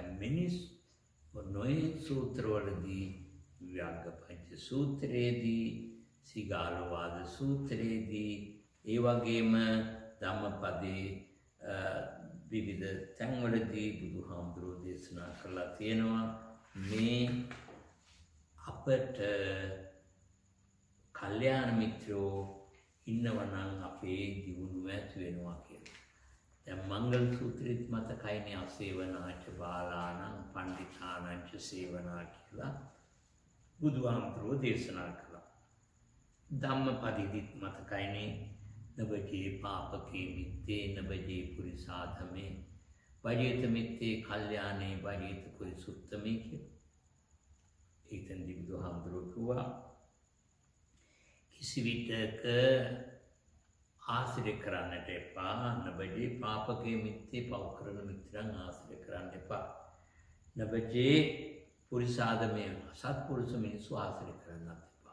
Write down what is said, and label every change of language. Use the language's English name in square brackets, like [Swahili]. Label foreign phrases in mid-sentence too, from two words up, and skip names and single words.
[Sinhala] මිනිස් නොයේ සූත්‍රවලදී, ව්‍යාග්ගපංච සූත්‍රයේදී, සිගාලවාද සූත්‍රයේදී, ඒ වගේම ධම්මපදේ විවිධ තැන්වලදී බුදුහාමුදුරුවෝ දේශනා කරලා තියෙනවා මේ අපට කල්යාණ මිත්‍රයෝ ඉන්නවනම් අපේ දියුණුව ඇති වෙනවා කියලා. දැන් මංගල සූත්‍රෙත් මතකයිනේ [Pali] අසේවනාච බාලාණං පණ්ඩිතානංච සේවනා [Sinhala] කියලා බුදුහාමුදුරුවෝ දේශනා කළා. ධම්මපදෙදිත් මතකයිනේ [Pali] නබජේ පාපකේ මිත්තේ නබජේ පුරිසාධමේ වජේත මිත්තේ කල්යාණේ වජේත පුරිසුත්තමේ කියලා. [Sinhala] ඒතෙන්දී බුදුහාමුදුරුවෝ කිව්වා කිසි විටක ආශ්‍රය කරන්නට එපා. [Pali] නබජේ පාපකේ මිත්තේ [Sinhala] පව් කරන මිත්‍රයන් ආශ්‍රය කරන්න එපා. [Pali] නබජේ පුරිසාධමේ [Sinhala] සත්පුරුෂ මිනිස්සු ආශ්‍රය කරන්නත් එපා.